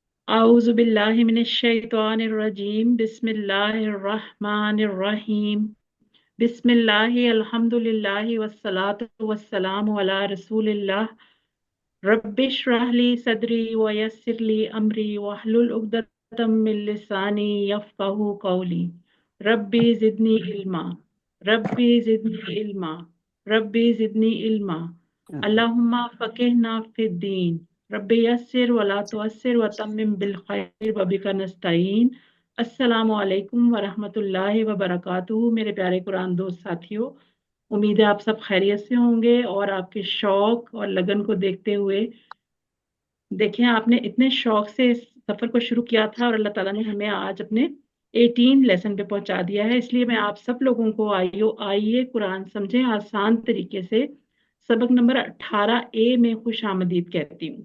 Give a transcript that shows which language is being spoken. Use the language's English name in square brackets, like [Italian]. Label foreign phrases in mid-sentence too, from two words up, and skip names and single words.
[Arabic] أعوذ بالله من الشيطان الرجيم بسم الله الرحمن الرحيم بسم الله الحمد لله والصلاة والسلام على رسول الله رب اشرح لي صدري ويسر لي أمري واحلل عقدة من لساني يفقه قولي رب زدني علما رب زدني علما رب زدني علما اللهم فقهنا في الدين رب يسر ولا تعسر وتمم بالخير وبك نستعين. السلام عليكم ورحمة الله وبركاته. [Hindi] मेरे प्यारे कुरान दोस्त साथियों, उम्मीद है आप सब खैरियत से होंगे और आपके शौक और लगन को देखते हुए, देखें आपने इतने शौक से इस सफर को शुरू किया था और अल्लाह ताला ने हमें आज अपने 18 लेसन पे पहुंचा दिया है। इसलिए मैं आप सब लोगों को आइए कुरान समझें आसान तरीके से सबक नंबर 18 ए में खुश आमदीद कहती हूँ।